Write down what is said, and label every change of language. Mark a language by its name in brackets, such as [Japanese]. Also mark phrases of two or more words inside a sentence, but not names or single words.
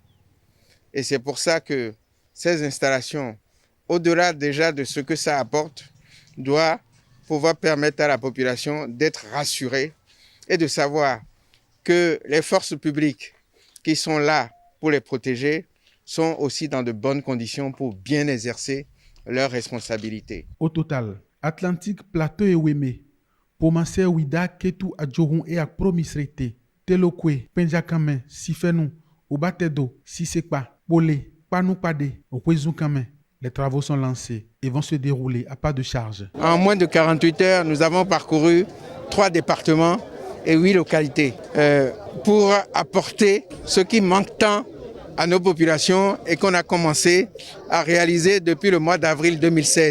[French] Et c'est pour ça que ces installations, au-delà déjà de ce que ça apporte, doivent pouvoir permettre à la population d'être rassurée et de savoir que les forces publiques qui sont là pour les protéger sont aussi dans de bonnes conditions pour bien exercer leurs responsabilités. Au total, Atlantique, Plateau et Weme, Pomassé, Ouida, Ketou, Adjoron et Akpromisrete, Telokwe, Penjakame, Sifenou, Obatedo, Sisekpa, Polé, Panoupade, Okwezukame. Les travaux sont lancés et vont se dérouler à pas de charge. En moins de 48 heures, nous avons parcouru 3 départements et 8 localités pour apporter ce qui manque tant à nos populations et qu'on a commencé à réaliser depuis le mois d'avril 2016.